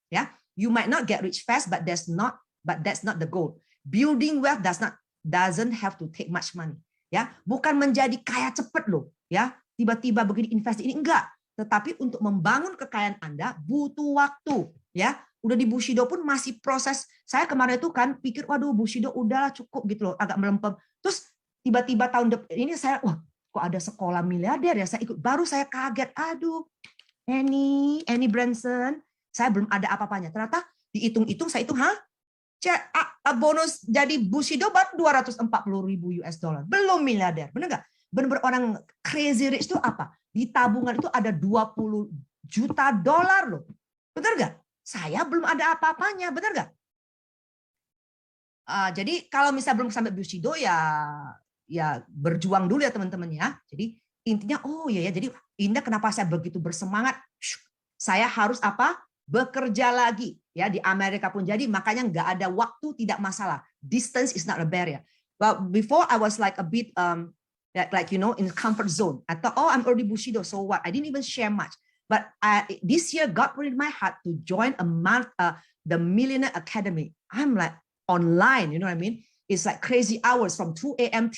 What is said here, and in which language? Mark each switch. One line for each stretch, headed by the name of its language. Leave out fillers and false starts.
English: Ya, you might not get rich fast, but that's not the goal. Building wealth doesn't have to take much money.
Indonesian: Ya, bukan menjadi kaya cepat loh. Ya, tiba-tiba begini invest ini enggak. Tetapi untuk membangun kekayaan Anda butuh waktu. Ya, udah di Bushido pun masih proses. Saya kemarin itu kan pikir, waduh Bushido udahlah cukup gitu loh, agak melempem. Terus tiba-tiba tahun depan ini saya, wah kok ada sekolah miliarder ya, saya ikut. Baru saya kaget, aduh, Annie Branson, saya belum ada apa-apanya. Ternyata dihitung-hitung, saya hitung, bonus jadi Bushido baru 240.000 US dollar. Belum miliarder, benar nggak? Benar-benar orang crazy rich itu apa? Di tabungan itu ada 20 juta dolar loh. Benar nggak? Saya belum ada apa-apanya, benar nggak? Jadi kalau misalnya belum sampai Bushido ya berjuang dulu ya teman-teman ya. Jadi intinya ya jadi Indah kenapa saya begitu bersemangat? Saya harus bekerja lagi ya, di Amerika pun. Jadi makanya nggak ada waktu, tidak masalah.
English: Distance is not a barrier. But before I was like a bit in comfort zone. I thought, I'm already Bushido, so what? I didn't even share much. But this year God put in my heart to join the Millionaire Academy. I'm like online, you know what I mean? It's like crazy hours from 2 a.m.